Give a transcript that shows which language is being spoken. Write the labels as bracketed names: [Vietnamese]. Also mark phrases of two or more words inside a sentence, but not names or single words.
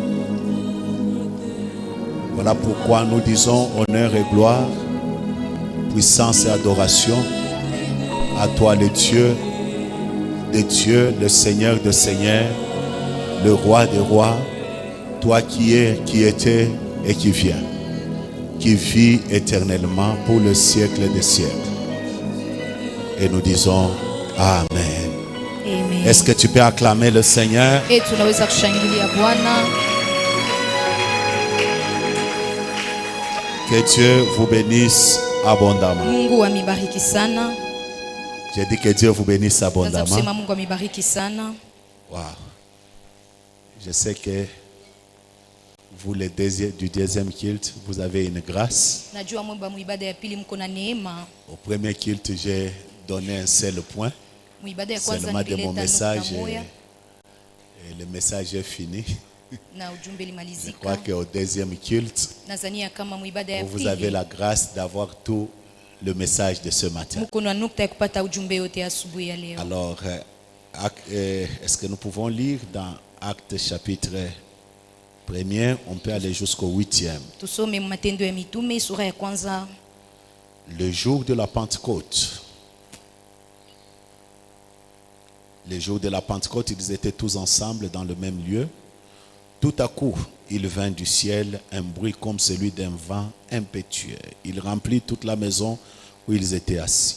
[French] Voilà pourquoi nous disons honneur et gloire, puissance et adoration à toi, le Dieu des dieux, le Seigneur des seigneurs, le roi des rois, toi qui es, qui étais et qui viens, qui vit éternellement pour le siècle des siècles. Et nous disons Amen. Amen. Est-ce que tu peux acclamer le Seigneur? [Swahili] Et tunaweza kushangilia Bwana. [French] Que Dieu vous bénisse abondamment. [Swahili] Mungu amibariki sana. [French] J'ai dit que Dieu vous bénisse [Swahili] Naweza [French] abondamment. [Swahili] kusema Mungu amibariki sana. Wow. [French] Je sais que vous, les du deuxième culte, vous avez une grâce. [Swahili] Najua mwimba muibada ya pili mko na neema. [French] Au premier culte, j'ai donné un seul point. [Swahili] Muibada ya kwanza [French] Seulement de mon [Swahili] nilileta [French] message [Swahili] nukta moja [French] et le message est fini. [Swahili] na ujumbe [French] Je [Swahili] limalizika. [French] crois qu'au deuxième culte, [Swahili] Nazania kama muibada ya [French] vous avez [Swahili] pili [French] la grâce d'avoir tout le message de ce matin. [Swahili] mko na nukta ya kupata ujumbe yote asubuhi ya leo. [French] Alors, est-ce que nous pouvons lire dans Actes chapitre 1er, on peut aller jusqu'au 8e. [Swahili] Tusome Matendo ya Mitume sura ya kwanza. [French] Le jour de la Pentecôte. Le jour de la Pentecôte, ils étaient tous ensemble dans le même lieu. Tout à coup, il vint du ciel un bruit comme celui d'un vent impétueux. Il remplit toute la maison où ils étaient assis.